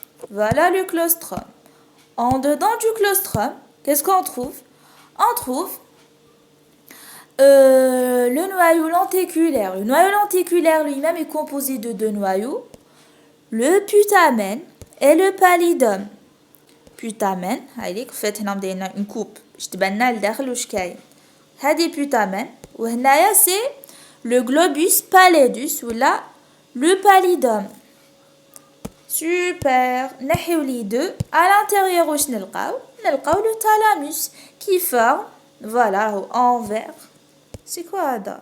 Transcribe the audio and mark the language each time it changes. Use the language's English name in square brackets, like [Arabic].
[French] Voilà le claustrum. En dedans du claustrum, qu'est-ce qu'on trouve? On trouve le noyau lenticulaire. Le noyau lenticulaire lui-même est composé de deux noyaux, le putamen et le pallidum. [Arabic] Putamen, هايليك فات هنا مدينا [French] une coupe [Arabic] باش تبان لنا لداخل واش كاين. هادي [French] putamen [Arabic] وهنايا سي [French] le globus pallidus [Arabic] ولا [French] le pallidum. Super. [Arabic] نحيو [French] les deux. À l'intérieur [Arabic] واش نلقاو [French] le thalamus qui forme voilà en vert. C'est quoi [Arabic] هذا?